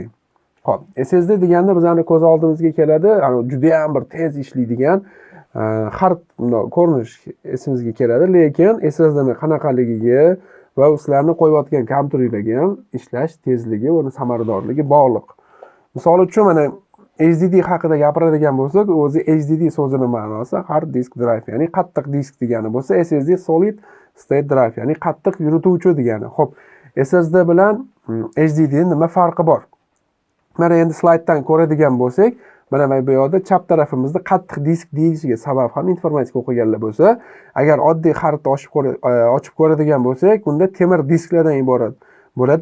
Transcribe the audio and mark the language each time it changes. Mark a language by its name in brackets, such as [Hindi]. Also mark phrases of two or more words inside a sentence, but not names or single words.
[Uzbek] Xo'p, SSD deganda bizning ko'z oldimizga keladi, juda ham bir tez ishlaydigan hard ko'rinish esimizga keladi, lekin SSDni qanaqaligiga va sizlarni qo'yayotgan kompyuterlarga ham ishlash tezligi va samaradorligi bog'liq. Misol uchun mana HDD haqida gapiradigan bo'lsak, o'zi HDD so'zining ma'nosi [English] hard disk drive, [Uzbek] ya'ni qattiq disk degani bo'lsa, [English] SSD solid state drive, [Uzbek] ya'ni qattiq yurituvchi degani. Xo'p, SSD bilan HDD nima farqi bor? Mana endi slayddan ko'radigan bo'lsak, mana bu yerda chap tarafimizda qattiq disk deyilishiga sabab ham informatika o'qiganlar bo'lsa, agar oddiy xaritni ochib ko'radigan bo'lsak, unda temir disklardan iborat bo'ladi.